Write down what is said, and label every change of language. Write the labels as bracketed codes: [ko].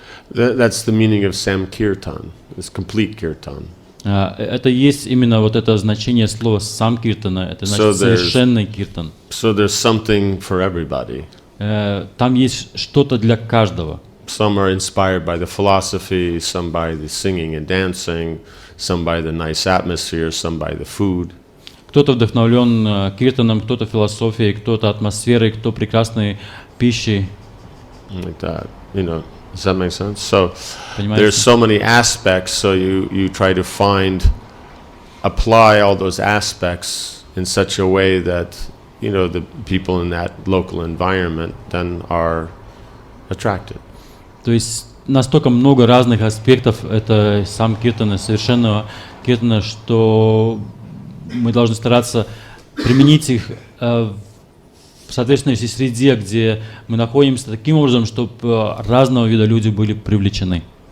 [en] That's the meaning of Samkirtan. It's complete kirtan. [ru] Это есть именно вот это значение слова Самкиртана. Это значит совершенный киртан. [en] So there's something for everybody. [ru] Там есть что-то для каждого. [en] Some are inspired by the philosophy, some by the singing and dancing, some by the nice atmosphere, some by the food. [ru] Кто-то вдохновлен киртаном, кто-то философией, кто-то атмосферой, кто прекрасной пищей. [en] Like that, Does that make sense? So [ru] Понимаете? [en] there's so many aspects, so you try to apply all those aspects in such a way that, the people in that local environment then are attracted. [ru] То есть настолько много разных аспектов это сам киртана, совершенного киртана, что мы должны стараться применить их в соответствующей среде, где мы находимся, таким образом, чтобы разного вида люди были привлечены.